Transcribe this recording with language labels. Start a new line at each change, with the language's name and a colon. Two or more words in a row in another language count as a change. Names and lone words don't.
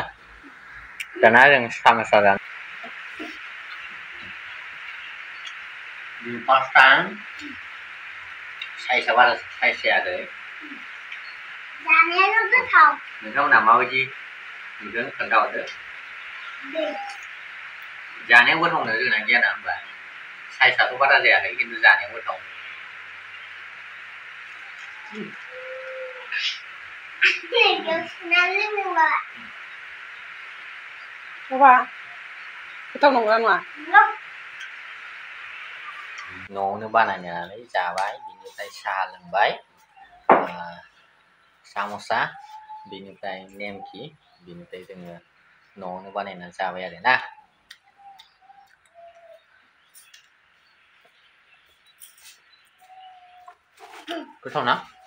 Bodo: दाना जों साम'सा जानो।
English: First time,
Bodo: साइजआ बारा साइज जायाखै। जानायाल' गोथाव। नोंथांमोनहा माबायदि नुदों खोन्थाहरदो। जानायाव गोथाव नो जोंना गियाना होनबा। साइजआथ' बारा जायाखै, खिन्थु जानायाव गोथाव।
Indonesian: Coba. Kita nunggu nggak?
Bodo: न'आवनो बानायनानै जाबाय, बिनिफ्राय साहा लोंबाय, साम'सा, बिनिफ्राय नेमखि, बिनिफ्राय जोङो न'आवनो बानायनानै जाबाय आरो ना। गोथाव ना?